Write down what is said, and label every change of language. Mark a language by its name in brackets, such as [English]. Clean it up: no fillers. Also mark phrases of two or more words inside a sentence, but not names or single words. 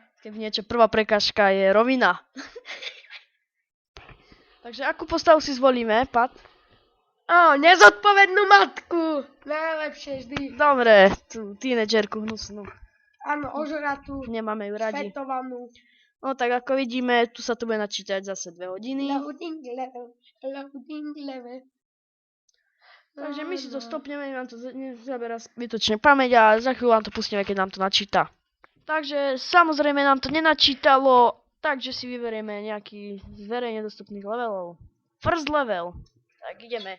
[Slovak] Keď niečo, prvá prekážka je rovina. Takže akú postavu si zvolíme, Pat? Nezodpovednú matku. Najlepšie vždy. Dobre, tú tínedžerku hnusnú. Áno, ožratú. Nemáme ju radi. Fetovanú. No tak ako vidíme, tu sa to bude načítať zase 2 hodiny. [English] Loading level. Loading level. [Slovak] Takže my si to stopneme, nám to zabera zbytočne pamäť a za chvíľu vám to pustíme, keď nám to načíta. Takže samozrejme nám to nenačítalo, takže si vyberieme nejaký z verejne dostupných levelov. [English] First level. [Slovak] Tak ideme.